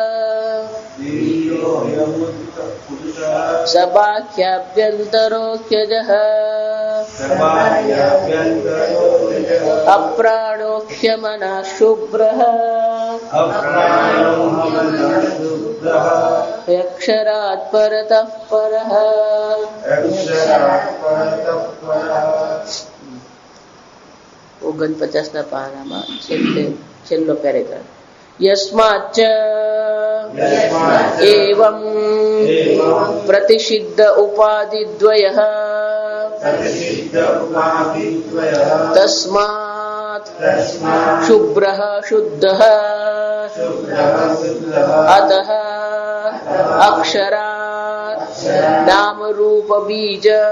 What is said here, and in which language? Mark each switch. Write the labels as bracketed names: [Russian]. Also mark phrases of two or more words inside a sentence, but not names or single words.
[Sanskrit] सबाह्याभ्यन्तरोऽख्यजः अप्राणोऽख्यमनः शुभ्रः अक्षरात् परतः परः [Gujarati] ओगणपचासના પાનામાં છેલ્લો પેરેગ્રાફ यस्माच्च [Sanskrit] एवं प्रतिषिद्ध उपाधिद्वयः तस्मात् शुभ्रः शुद्धः अतः अक्षरात् नाम रूप बीज